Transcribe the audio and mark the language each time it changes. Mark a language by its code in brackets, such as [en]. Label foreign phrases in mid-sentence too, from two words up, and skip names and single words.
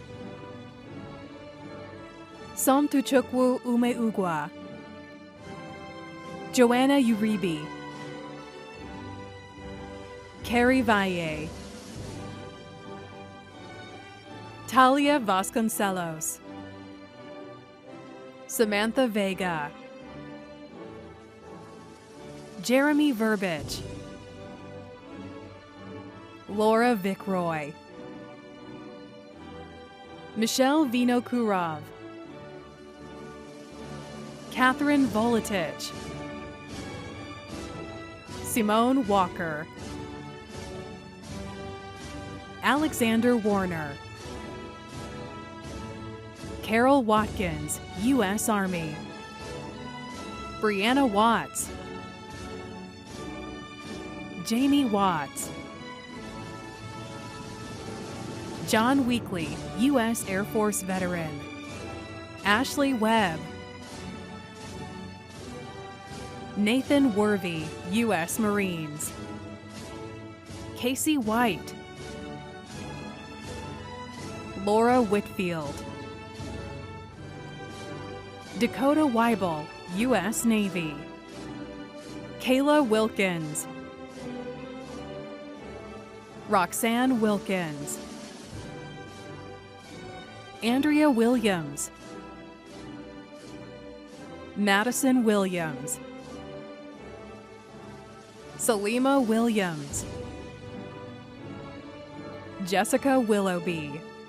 [en] Somtuchukwu Umeugwa. Joanna Uribe, Carrie Valle, Talia Vasconcelos, Samantha Vega, Jeremy Verbiage, Laura Vickroy, Michelle Vinokurov, Catherine Volatich, Simone Walker, Alexander Warner, Carol Watkins, U.S. Army, Brianna Watts, Jamie Watts, John Weekly, U.S. Air Force veteran, Ashley Webb, Nathan Worthy, U.S. Marines, Casey White, Laura Whitfield, Dakota Weibel, U.S. Navy, Kayla Wilkins, Roxanne Wilkins, Andrea Williams, Madison Williams, Salima Williams, Jessica Willoughby,